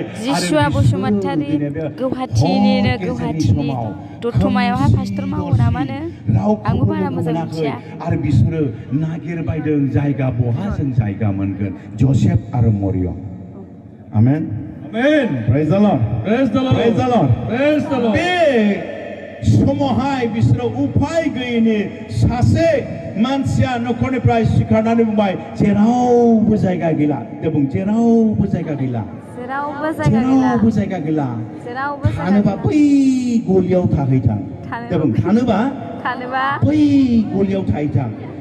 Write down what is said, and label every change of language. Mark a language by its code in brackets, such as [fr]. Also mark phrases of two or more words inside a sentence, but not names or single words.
[brx] जिसुआ बसुमतारी गौहाटीनि दतमायावहाय पास्टर मावो नामानो आंबो बारा मोजां मिथिया आरो बिसोरो नागिरबायदों जायगा बहा जों जायगा मोनगोन जसेफ आरो मरियम आमेन आमेन [en] Praise the Lord praise the Lord praise the Lord praise the Lord [brx] बे समावहाय बिसोरो उपाय गैयैनि सासे मानसिया नखरनिफ्राय सिखारनानै बुंबाय जेरावबो जायगा गैला बुं जेरावबो जायगा गैला जेरावबो जायगा गैला थानोबा बै गलियाव थाहैथां बुं थानोबा बै गलियाव थाहैथां